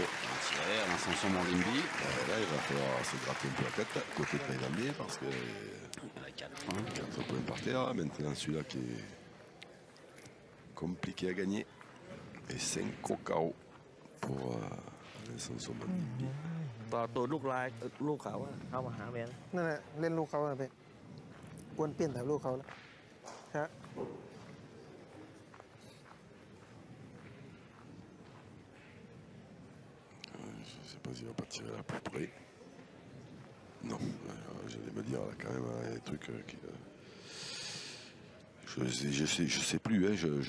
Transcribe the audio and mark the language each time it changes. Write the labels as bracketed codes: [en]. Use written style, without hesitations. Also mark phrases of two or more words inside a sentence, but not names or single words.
[fr] Alain Sanson Mandimbi. Là, il va falloir se gratter un peu la tête côté thaïlandais parce que Il y en a 4. Hein. 4 points par terre. Maintenant, celui-là qui est compliqué à gagner. Et 5 au KO pour Sanson Mandimbi. [th] ต่อตัวลูกลายลูกเขาอะเข้ามาหาแมน นั่นแหละเล่นลูกเขาอะพี่กวนเปลี่ยนแต่ลูกเขาแล้วฮะ [fr] Je ne sais pas s'il va pas tirer là plus près. Non, j'allais me dire là quand même des trucs qui. Je sais plus, hein,